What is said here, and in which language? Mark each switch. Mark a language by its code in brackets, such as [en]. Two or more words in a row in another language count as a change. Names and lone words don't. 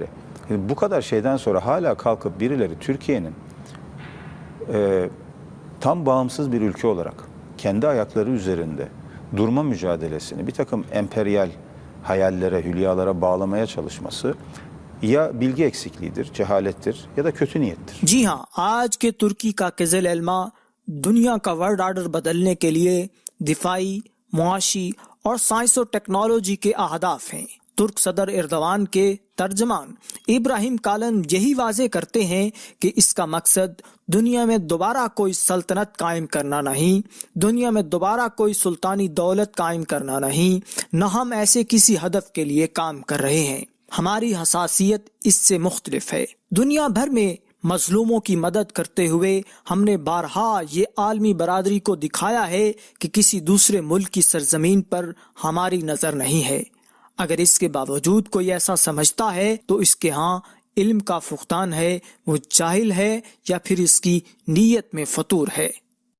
[tr] Yani bu kadar şeyden sonra hala kalkıp birileri Türkiye'nin tam bağımsız bir ülke olarak kendi ayakları üzerinde durma mücadelesini bir takım emperyal hayallere, hülyalara bağlamaya çalışması ya bilgi eksikliğidir, cehalettir ya da kötü niyettir. [ur] جی ہاں, آج کے ترکی کا قزل ایلما دنیا کا [en] world order [ur] بدلنے کے لیے دفاعی، معاشی اور سائنس اور ٹیکنالوجی کے اہداف ہیں. ترک صدر اردوان کے ترجمان ابراہیم قالن یہی واضح کرتے ہیں کہ اس کا مقصد دنیا میں دوبارہ کوئی سلطنت قائم کرنا نہیں، دنیا میں دوبارہ کوئی سلطانی دولت قائم کرنا نہیں، نہ ہم ایسے کسی ہدف کے لیے کام کر رہے ہیں. ہماری حساسیت اس سے مختلف ہے۔ دنیا بھر میں مظلوموں کی مدد کرتے ہوئے ہم نے بارہا یہ عالمی برادری کو دکھایا ہے کہ کسی دوسرے ملک کی سرزمین پر ہماری نظر نہیں ہے۔ اگر اس کے باوجود کوئی ایسا سمجھتا ہے تو اس کے ہاں علم کا فقدان ہے، وہ جاہل ہے یا پھر اس کی نیت میں فطور ہے۔